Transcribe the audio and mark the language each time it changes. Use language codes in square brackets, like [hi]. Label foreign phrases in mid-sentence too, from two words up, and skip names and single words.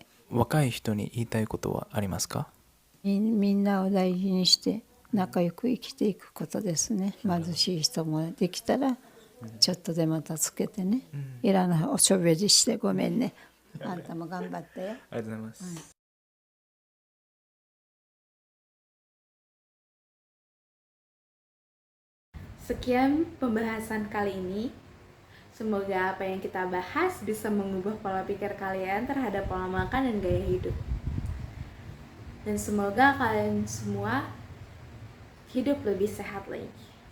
[ja] 若い人に言いたいことはありますか？みんなを大事にして仲良く生きていくことですね。貧しい人もできたらちょっとでも助けてね。いらないおしょべりしてごめんね。あんたも頑張ってよ。ありがとうございます。 [id] Sekian pembahasan kali ini. Semoga apa yang kita bahas bisa mengubah pola pikir kalian terhadap pola makan dan gaya hidup. Dan semoga kalian semua hidup lebih sehat lagi.